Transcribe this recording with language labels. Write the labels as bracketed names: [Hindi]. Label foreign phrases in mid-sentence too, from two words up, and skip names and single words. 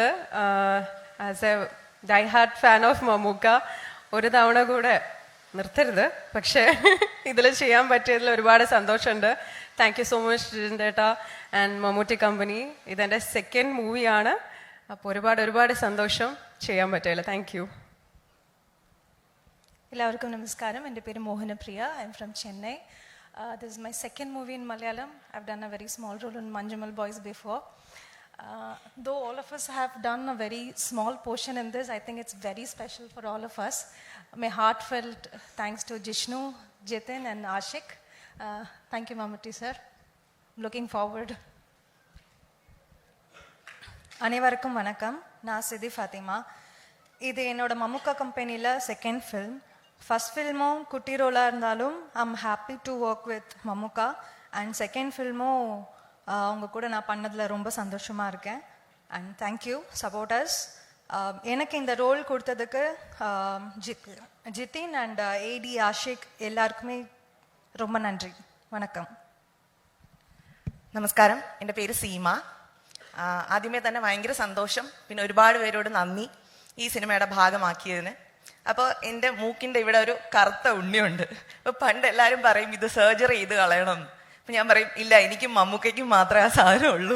[English] as a die hard fan of [Malayalam] മമ്മൂക്ക ഒരു തവണ കൂടെ നിർത്തരുത്, പക്ഷേ ഇതിൽ ചെയ്യാൻ പറ്റിയതിൽ ഒരുപാട് സന്തോഷമുണ്ട്. [English] thank you so much [Malayalam] ജിതേട്ടാ ആൻഡ് മമ്മൂട്ടി കമ്പനി. ഇതെൻ്റെ 2nd മൂവിയാണ്. അപ്പോൾ ഒരുപാട് സന്തോഷം ചെയ്യാൻ പറ്റില്ല. [English] thank you. [Malayalam] എല്ലാവർക്കും നമസ്കാരം. എൻ്റെ പേര് മോഹനപ്രിയ. [English] I am from [Malayalam] ചെന്നൈ. [English] This is my 2nd movie in Malayalam. I've done a very small role in Manjumal Boys before. Though all of us have done a very small portion in this, I think it's very special for all of us. My heartfelt thanks to Jishnu, Jitin and Ashik. Thank you, Mammootty sir. I'm looking forward. [Tamil] அனைவருக்கும் வணக்கம். நான் சிதி ஃபாத்திமா. இது என்னோட மம்முக்கா கம்பெனியில் செகண்ட் ஃபில்ம். ஃபர்ஸ்ட் ஃபில்மும் குட்டி ரோலாக இருந்தாலும் [English] I'm happy to work with [Tamil] மம்முக்கா. அண்ட் செகண்ட் ஃபில்மும் அவங்க கூட நான் பண்ணதில் ரொம்ப சந்தோஷமாக இருக்கேன். அண்ட் [English] thank you supporters. [Tamil] எனக்கு இந்த ரோல் கொடுத்ததுக்கு ஜித்தின் அண்ட் ஏடி ஆஷிக் எல்லாருக்குமே ரொம்ப நன்றி. வணக்கம். [Malayalam] നമസ്കാരം, എൻ്റെ പേര് സീമ. ആദ്യമേ തന്നെ ഭയങ്കര സന്തോഷം, പിന്നെ ഒരുപാട് പേരോട് നന്ദി ഈ സിനിമയുടെ ഭാഗമാക്കിയതിന്. അപ്പോൾ എൻ്റെ മൂക്കിൻ്റെ ഇവിടെ ഒരു കറുത്ത ഉണ്ണിയുണ്ട്. അപ്പോൾ പണ്ട് എല്ലാവരും പറയും ഇത് സർജറി ചെയ്ത് കളയണം. അപ്പം ഞാൻ പറയും ഇല്ല, എനിക്കും മമ്മൂക്കയ്ക്കും മാത്രമേ ആ സാധനം ഉള്ളൂ.